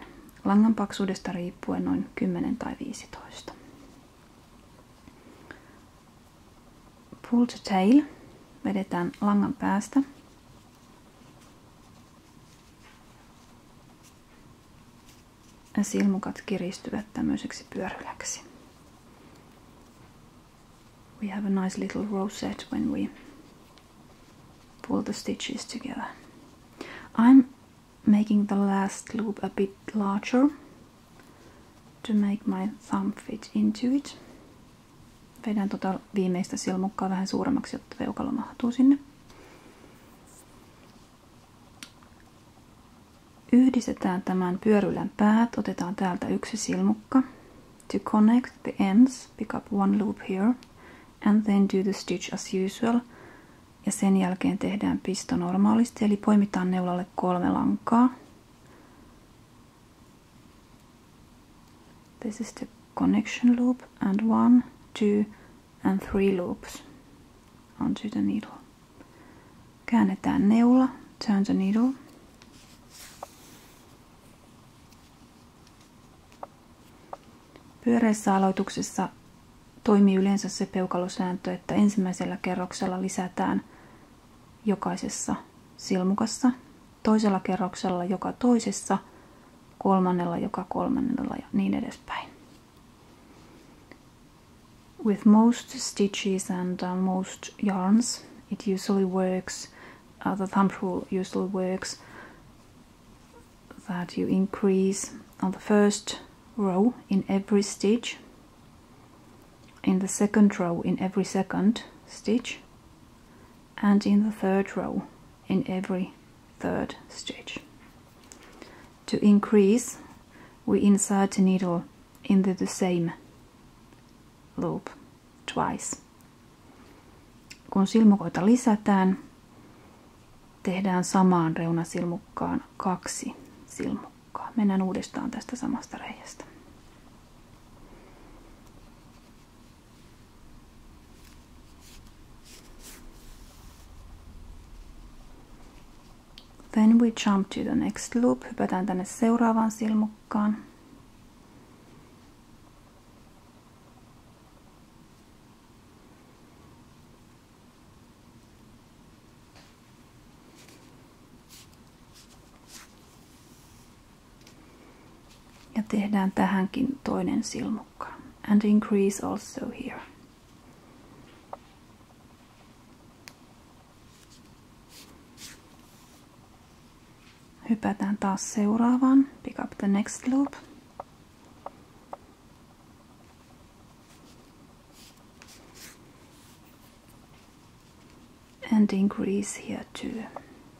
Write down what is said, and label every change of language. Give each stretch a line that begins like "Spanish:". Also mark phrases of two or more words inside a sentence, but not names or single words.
Finnish: Langan paksuudesta riippuen noin 10 tai 15.
English: Pull the tail.
Finnish: Vedetään langan päästä. Ja silmukat kiristyvät tämmöiseksi pyöryläksi.
English: We have a nice little rosette when we pull the stitches together. I'm making the last loop a bit larger to make my thumb fit into it.
Finnish: Vedän tota viimeistä silmukkaa vähän suuremmaksi, jotta peukalo mahtuu sinne. Yhdistetään tämän pyörylän päät. Otetaan täältä yksi silmukka.
English: To connect the ends, pick up one loop here and then do the stitch as usual.
Finnish: Ja sen jälkeen tehdään pisto normaalisti, eli poimitaan neulalle 3 lankaa.
English: This is the connection loop and 1, 2 and 3 loops onto the needle.
Finnish: Käännetään neula,
English: turn the needle.
Finnish: Pyöreissä aloituksessa toimii yleensä se peukalosääntö, että ensimmäisellä kerroksella lisätään jokaisessa silmukassa, toisella kerroksella joka toisessa, kolmannella joka kolmannella ja niin edespäin.
English: With most stitches and most yarns, it usually works, the thumb rule usually works that you increase on the first row in every stitch, in the second row in every second stitch, and in the third row in every third stitch. To increase, we insert the needle into the same loop twice.
Finnish: Kun silmukoita lisätään, tehdään samaan reunasilmukkaan 2 silmukkaa. Mennään uudestaan tästä samasta reiästä.
English: Then we jump to the next loop.
Finnish: Hypätään tänne seuraavaan silmukkaan. Ja tehdään tähänkin toinen silmukka.
English: And increase also here.
Finnish: Hypätään taas seuraavaan.
English: Pick up the next loop. And increase here too.